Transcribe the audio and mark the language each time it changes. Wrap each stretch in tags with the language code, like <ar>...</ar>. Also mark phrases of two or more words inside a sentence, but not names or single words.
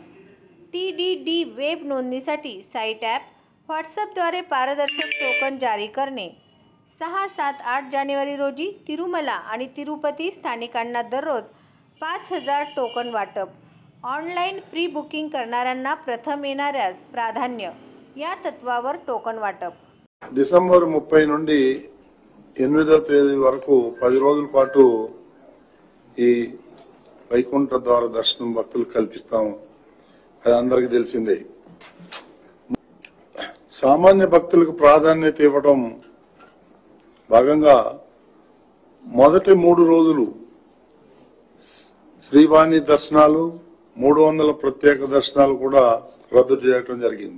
<mr>TDD वेब नोंदणीसाठी साईट ॲप, व्हॉट्सअपद्वारे पारदर्शक टोकन जारी करणे। 6, 7, 8 जानेवारी रोजी तिरुमला आणि तिरुपती स्थानिकांना दररोज 5,000 टोकन वाटप। ऑनलाईन प्री बुकिंग करणाऱ्यांना प्रथम येणाऱ्यास प्राधान्य, या तत्वावर टोकन वाटप।</mr> <te>డిసెంబర్ 30 నుండి 8వ తేదీ వరకు 10 రోజుల పాటు ఈ వైకుంఠ ద్వార దర్శనం భక్తులకు కల్పిస్తాం। అది అందరికీ తెలిసిందే। సామాన్య భక్తులకు ప్రాధాన్యత ఇవ్వడం భాగంగా మొదటి 3 రోజులు శ్రీవాణి దర్శనాలు, 300 ప్రత్యేక దర్శనాలు కూడా రద్దు చేయడం జరిగింది।</te>